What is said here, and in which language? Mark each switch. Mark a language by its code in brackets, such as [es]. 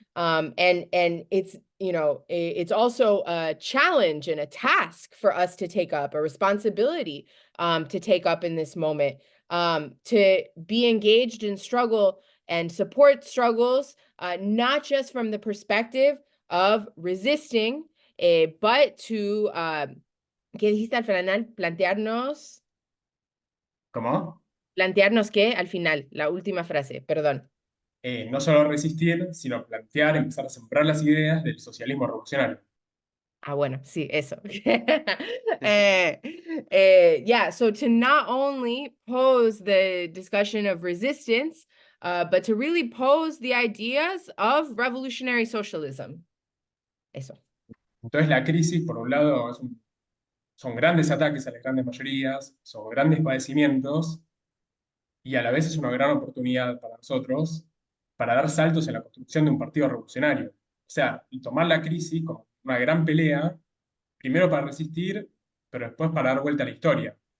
[en] And it's, it's also a challenge and a task for us to take up, a responsibility to take up in this moment, to be engaged in struggle and support struggles, not just from the perspective of resisting, but to, [es] ¿qué dijiste al final? Plantearnos. ¿Cómo? Plantearnos qué al final, la última frase, perdón. No solo resistir, sino plantear, empezar a sembrar las ideas del socialismo revolucionario. Ah, bueno, sí, eso. [en] Yeah, so to not only pose the discussion of resistance, but to really pose the ideas of revolutionary socialism. [es] Eso. Entonces la crisis, por un lado, son grandes ataques a las grandes mayorías, son grandes padecimientos, y a la vez es una gran oportunidad para nosotros para dar saltos en la construcción de un partido revolucionario. O sea, y tomar la crisis como una gran pelea, primero para resistir, pero después para dar vuelta a la historia.